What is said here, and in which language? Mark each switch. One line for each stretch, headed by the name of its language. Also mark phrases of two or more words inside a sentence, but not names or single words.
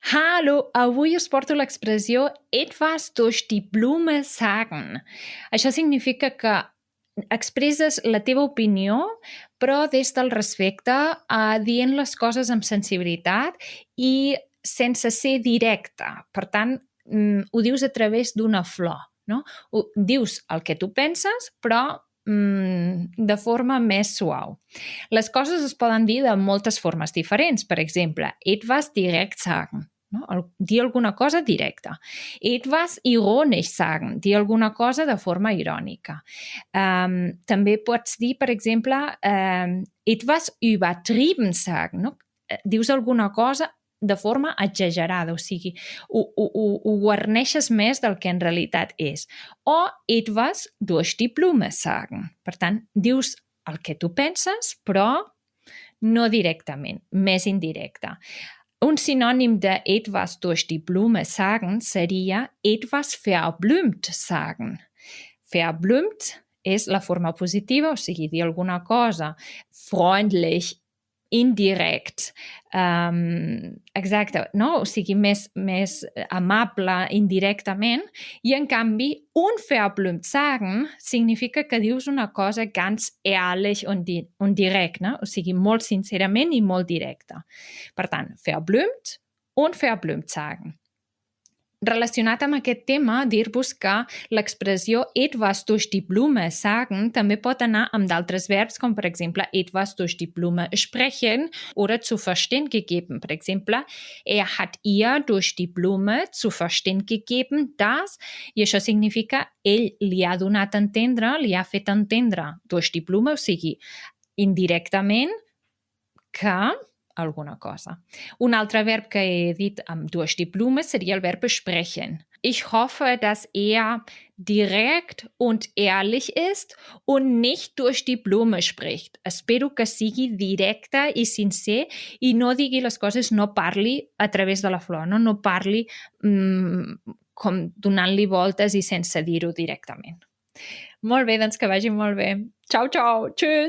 Catalan: Hallo, avui us porto l'expressió
German: etwas durch die Blume sagen.
Catalan: Això significa que expresses la teva opinió, però des del respecte, dient les coses amb sensibilitat i sense ser directe. Per tant, ho dius a través d'una flor, no? Dius el que tu penses, però de forma més suau. Les coses es poden dir de moltes formes diferents. Per exemple,
German: etwas direkt sagen.
Catalan: No? Dir alguna cosa directa.
German: Etwas ironisch sagen,
Catalan: dir alguna cosa de forma irònica. També pots dir, per exemple,
German: etwas übertrieben sagen.
Catalan: No? Dius alguna cosa de forma exagerada, o sigui, ho guarneixes més del que en realitat és.
German: O etwas durch die Blume sagen.
Catalan: Per tant, dius el que tu penses, però no directament, més indirecte. Un sinònim de
German: etwas durch die Blume sagen
Catalan: seria
German: etwas verblümt sagen.
Catalan: Verblümt és la forma positiva, o sigui, dir alguna cosa freundlich, indirect, exacte, no? O sigui, més amable indirectament, i en canvi un
German: verblümt sagen
Catalan: significa que dius una cosa
German: ganz ehrlich und direkt,
Catalan: no? O sigui, molt sincerament i molt directa. Per tant,
German: verblümt und verblümt sagen.
Catalan: Relacionat amb aquest tema, dir-vos que l'expressió
German: etwas durch die Blume sagen
Catalan: també pot anar amb d'altres verbs, com per exemple
German: etwas durch die Blume sprechen oder zu verstehen gegeben.
Catalan: Per exemple,
German: hat ihr durch die Blume zu verstehen gegeben, dass,
Catalan: i això significa ell li ha donat a entendre, li ha fet entendre
German: durch die Blume,
Catalan: o sigui, indirectament, que alguna cosa. Un altre verb que he dit amb
German: durch die Blume
Catalan: seria el verb sprechen.
German: Ich hoffe, dass direkt und ehrlich ist und nicht durch die Blume spricht.
Catalan: Espero que sigui directe i sincer i no digui les coses, no parli a través de la flor, no parli com donant-li voltes i sense dir-ho directament. Molt bé, doncs que vagi molt bé.
Italian: Ciao, ciao,
Catalan: tschüss!